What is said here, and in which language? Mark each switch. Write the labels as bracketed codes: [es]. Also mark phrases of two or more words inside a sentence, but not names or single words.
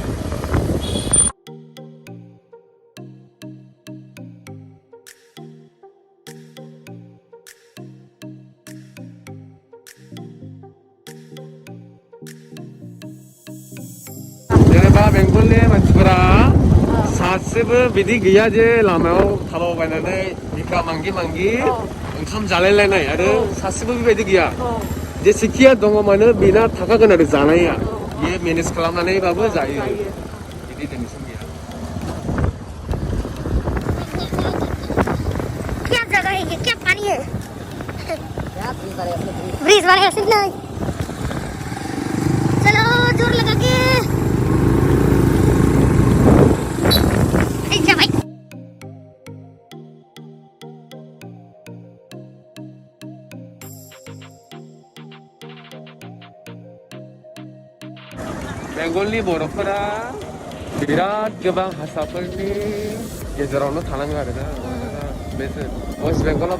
[brx] जेनेबा बेंगलनि मानसिफोरा सासेबो बिदि गैया जे लामायाव थाबायनानै बिखा मांगि मांगि ओंखाम जालायलायनाय आरो सासेबो बेबायदि गैया जेसेखिया दङ मानो बेना थाखागोन आरो जानाया बियो मेनेज खालामनानैबाबो जायो बिदि टेनसन गैया [hi] क्या जगह है ये क्या पानी है ब्रिज वाले ऐसे नहीं चलो जोर लगा के जा भाई [brx] बेंगलनि बर'फोरा बिराद गोबां हारसाफोरनि गेजेरावनो थानाङो आरोना वेस्ट बेंगलाव